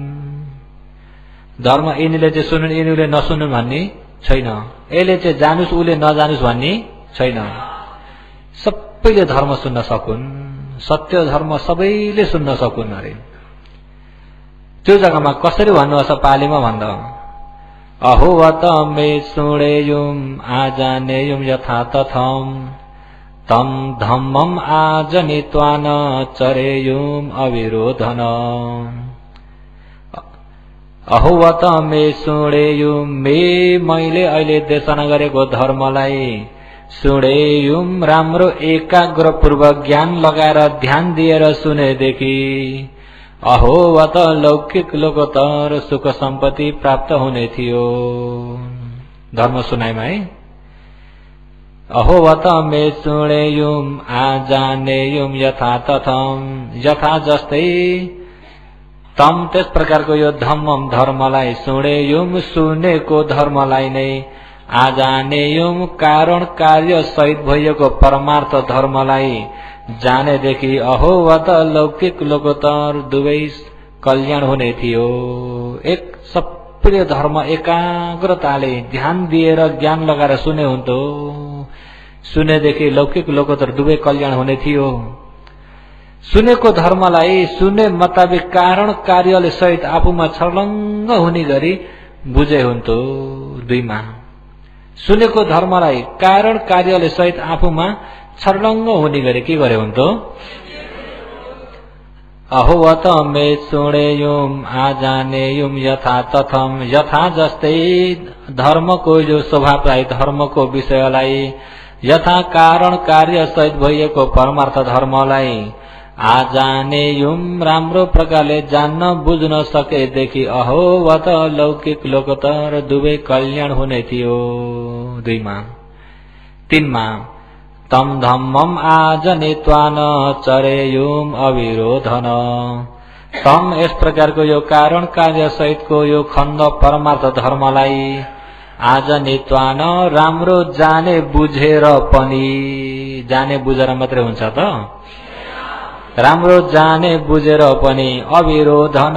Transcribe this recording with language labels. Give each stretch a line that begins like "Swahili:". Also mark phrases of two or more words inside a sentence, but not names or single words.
Nepali: धर्म यिनीले चाहिँ सुनुन् यिनीले नसुनुन् भन्ने छैन, यसले चाहिँ जानुस् उसले नजानुस् भन्ने छैन। सबैले धर्म सुन्न सकुन्, सत्य धर्म सबैले सुन्न सकुन् अरे। त्यो जग्गामा कसरी भन्नुहोस् पालीमा भन्दा
Pali: अहो वत मे सुणेयुम आजानेयुम यथा तथम तम धम्मम आजनित्वान चरेयुम अविरोधन। अहो वत मे सुणेयुम
Nepali: मे मैले अहिले देशना गरेको धर्मलाई सुणेयुम राम्रो एकाग्रपूर्वक ज्ञान लगाएर ध्यान दिएर सुनेदेखि
Pali: अहो वत
Nepali: लौकिक लोकोत्तर सुख सम्पत्ति प्राप्त हुने थियो। धर्म सुनाइमा है
Pali: अहो वत मे सुणेयुम आजानेयुम यथा तथम यथा
Nepali: जस्तै तम त्यस प्रकारको यो धम्मम धर्मलाई सुणेयुम सुनेको धर्मलाई नै आजानेयुम कारण कार्य सहित भइएको परमार्थ धर्मलाई जानेदेखि
Pali: अहो वत
Nepali: लौकिक लोकोत्तर दुवै कल्याण हुने थियो। एक सबै धर्म एकाग्रताले ध्यान दिएर ज्ञान लगाएर सुने हुन्थ्यो, सुनेदेखि लौकिक लोकोत्तर दुवै कल्याण हुने थियो। सुनेको धर्मलाई सुने मुताबिक कारण कार्यले सहित आफूमा छर्लङ्ग हुने गरी बुझे हुन्थ्यो। दुईमा सुनेको धर्मलाई कारण कार्यले सहित आफूमा छर्लङ्ग हुने गरी के गरे हुन्थ्यो।
Pali: अहो वत मे सुणेयुम आजानेयुम यथा तथम यथा
Nepali: जस्तै धर्मको जो स्वभावलाई धर्मको विषयलाई यथा कारण कार्य सहित भइएको परमार्थ धर्मलाई आजानेयुम राम्रो प्रकारले जान्न बुझ्न सकेदेखि
Pali: अहो वत
Nepali: लौकिक लोकोत्तर दुवै कल्याण हुने थियो। दुईमा तीनमा
Pali: तम धम्मम आजनित्वान चरेयुम अविरोधन तम
Nepali: यस प्रकारको यो कारण कार्य सहितको यो खण्ड परमार्थ धर्मलाई आजनित्वान राम्रो जाने बुझेर पनि जाने बुझेर मात्रै हुन्छ त राम्रो जाने बुझेर पनि अविरोधन